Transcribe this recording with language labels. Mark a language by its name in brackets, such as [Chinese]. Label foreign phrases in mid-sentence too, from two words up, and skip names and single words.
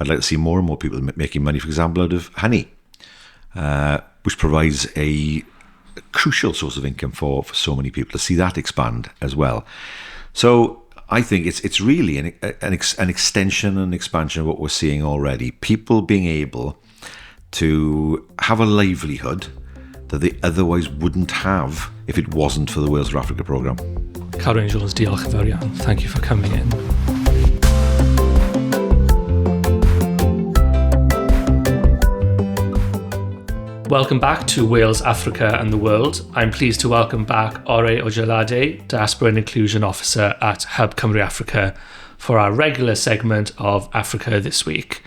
[English] I'd like to see more and more people making money, for example, out of honey, which provides a crucial source of income for so many people, to see that expand as well. So I think it's really an extension and expansion of what we're seeing already. People being able to have a livelihood that they otherwise wouldn't have if it wasn't for the Wales for Africa programme. [Welsh] Carwyn Jones, diolch yn fawr iawn. [English] Thank you for coming in. Welcome back to Wales, Africa and the World. I'm pleased to welcome back Ore Ojelade, Diaspora and Inclusion Officer at Hub Cymru Africa, for our regular segment of Africa This Week.